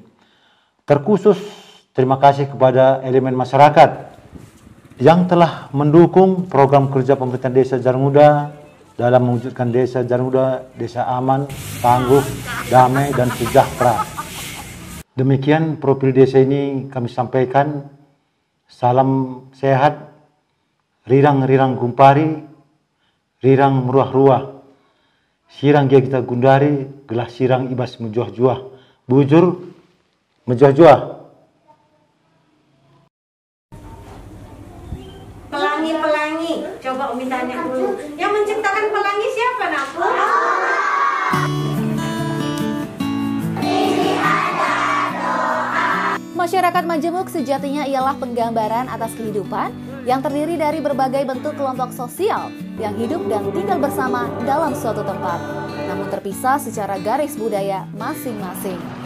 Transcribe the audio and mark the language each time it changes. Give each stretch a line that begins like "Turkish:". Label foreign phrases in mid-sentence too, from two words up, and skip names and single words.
Indonesian: Terkhusus terima kasih kepada elemen masyarakat yang telah mendukung program kerja pemerintahan Desa Jarang Uda dalam mewujudkan Desa Jarang Uda, desa aman, tangguh, damai, dan sejahtera. Demikian profil desa ini kami sampaikan. Salam sehat,
Batak Karo: rirang-rirang gumpari, rirang meruah-ruah, sirang gia kita gundari, gelah sirang ibas mejuah-juah, bujur mejuah-juah.
Indonesian: Pelangi, coba Umi tanya dulu. Yang menciptakan pelangi siapa, Naku? Masyarakat Majemuk sejatinya ialah penggambaran atas kehidupan yang terdiri dari berbagai bentuk kelompok sosial yang hidup dan tinggal bersama dalam suatu tempat, namun terpisah secara garis budaya masing-masing.